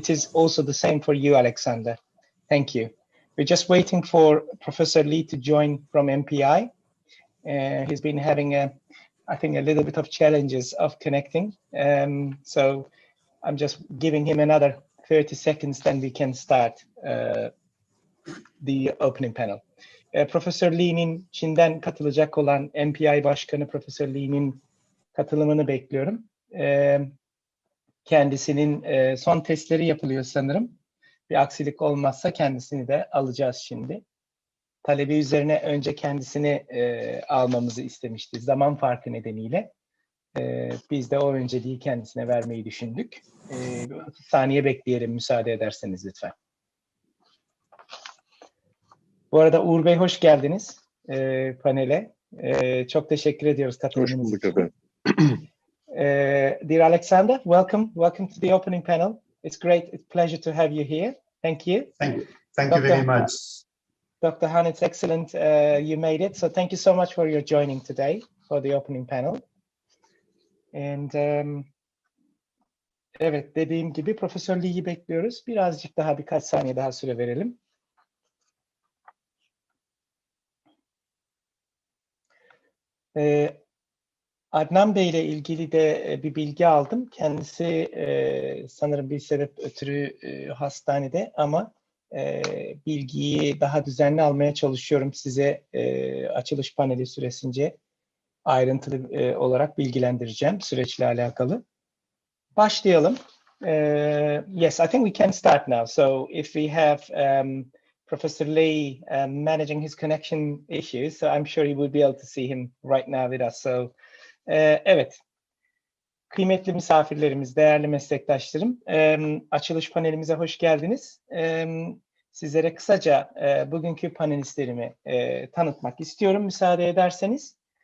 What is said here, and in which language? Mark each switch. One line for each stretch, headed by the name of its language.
English: It is also the same for you, Alexander. Thank you. We're just waiting for Professor Lee to join from MPI. He's been having, I think, a little bit of challenges of connecting. So I'm just giving him another 30 seconds, then we can start the opening panel.
Turkish: Profesör Lee'nin Çin'den katılacak olan MPI Başkanı Profesör Lee'nin katılımını bekliyorum. Kendisinin son testleri yapılıyor sanırım. Bir aksilik olmazsa kendisini de alacağız şimdi. Talebi üzerine önce kendisini almamızı istemişti zaman farkı nedeniyle. Biz de o önceliği kendisine vermeyi düşündük. 30 saniye bekleyelim müsaade ederseniz lütfen. Bu arada Uğur Bey hoş geldiniz panele. Çok teşekkür ediyoruz katılımınız için. Hoş bulduk efendim.
English: Dear Alexander, welcome to the opening panel. It's a pleasure to have you here. Thank you. Thank you very much. Dr. Han, it's excellent you made it. So thank you so much for your joining today for the opening panel.
Turkish: And evet, dediğim gibi Profesör Lee'yi bekliyoruz. Birazcık daha, birkaç saniye daha süre verelim. Adnan Bey ile ilgili de bir bilgi aldım. Kendisi sanırım bir sebep ötürü hastanede ama bilgiyi daha düzenli almaya çalışıyorum. Size açılış paneli süresince ayrıntılı olarak bilgilendireceğim süreçle alakalı. Başlayalım.
English: Yes, I think we can start now. So if we have Professor Lee managing his connection issues, so I'm sure you will be able to see him right now with us.
Turkish: So evet, kıymetli misafirlerimiz, değerli meslektaşlarım, açılış panelimize hoş geldiniz. Sizlere kısaca bugünkü panelistlerimi tanıtmak istiyorum müsaade ederseniz.